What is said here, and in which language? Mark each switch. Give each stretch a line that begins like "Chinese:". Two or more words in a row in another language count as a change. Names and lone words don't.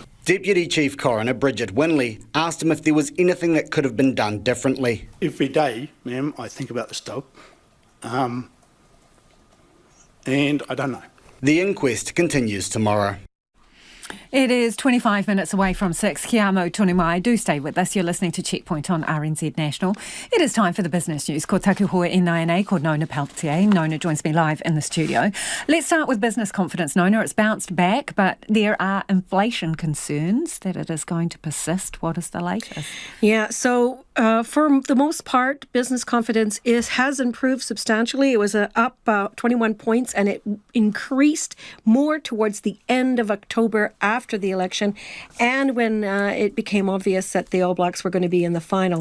English: Deputy Chief Coroner Bridget Winley asked him if there was anything that could have been done differently. Every day, ma'am, I think about this dog, and I don't know. The inquest continues tomorrow. It is 25 minutes away from 6.
Māori: Kia amo tonu mai.
English: Do stay with us. You're listening to Checkpoint on RNZ National. It is time for the business news.
Māori: Ko taku hoa e nai ko Nona Peltier.
English: Nona joins me live in the studio. Let's start with business confidence, Nona. It's bounced back, but there are inflation concerns that it is going to persist. What is the latest? Yeah, so for the most part, business confidence has improved substantially. It was up 21 points, and it increased more towards the end of October after the election, and when it became obvious that the All Blacks were going to be in the final.